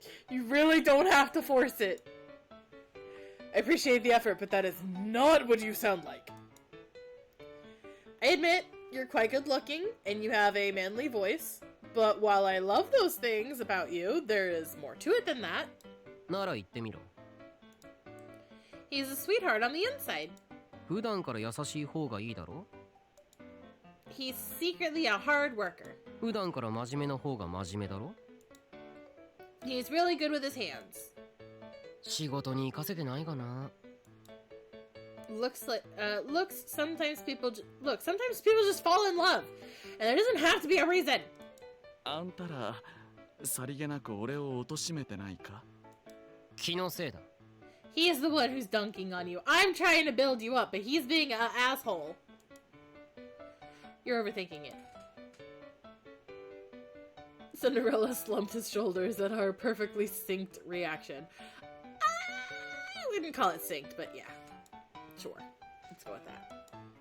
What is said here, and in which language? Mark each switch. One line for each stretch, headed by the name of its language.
English: You really don't have to force it. I appreciate the effort, but that is not what you sound like. I admit, you're quite good looking, and you have a manly voice. But while I love those things about you, there is more to it than that.
Japanese: なら言ってみろ。
English: He's a sweetheart on the inside.
Japanese: 普段から優しい方がいいだろ。
English: He's secretly a hard worker.
Japanese: 普段から真面目な方が真面目だろ。
English: He's really good with his hands.
Japanese: 仕事に活かせてないかな。
English: Sometimes people just fall in love. And there doesn't have to be a reason.
Japanese: あんたら、さりげなく俺を貶めてないか？気のせいだ。
English: He is the one who's dunking on you. I'm trying to build you up, but he's being an asshole. You're overthinking it. Cinderella slumped his shoulders at our perfectly synced reaction. I wouldn't call it synced, but yeah. Sure. Let's go with that.